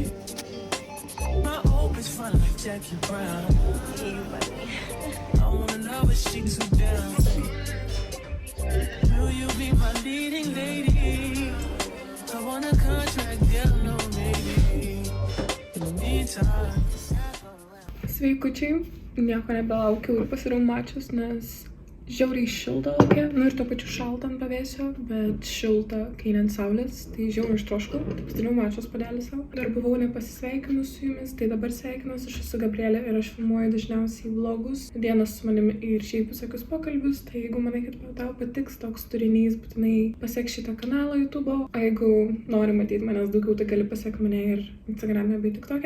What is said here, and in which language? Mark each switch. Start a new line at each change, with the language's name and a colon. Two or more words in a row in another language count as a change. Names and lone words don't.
English: My hope is fun like Jackie Brown. I wanna know if she too down. Will you be my leading lady? I want a contract, girl, no maybe. In the meantime.
Lithuanian: Sveikučiai, nieko nebelaukiau ir pasidarau mačius, nes žiauriai šilta laukia, nu ir to pačiu šalta ant pavėsio, bet šilta, kai ne ant saulės, tai žiauriai ištroškau, tai pasidariau mačius padelį savo. Dar buvau nepasisveikinus su jumis, tai dabar sveikinuosi, aš esu Gabrielė ir aš filmuoju dažniausiai vlogus, dienos su manimi ir šiaip visokius pokalbius, tai jeigu manai, kad tau patiks toks turinys, būtinai pasiek šitą kanalą YouTube'o, o jeigu nori matyti manęs daugiau, tai gali pasiekti mane ir Instagram'e bei TikTok'e.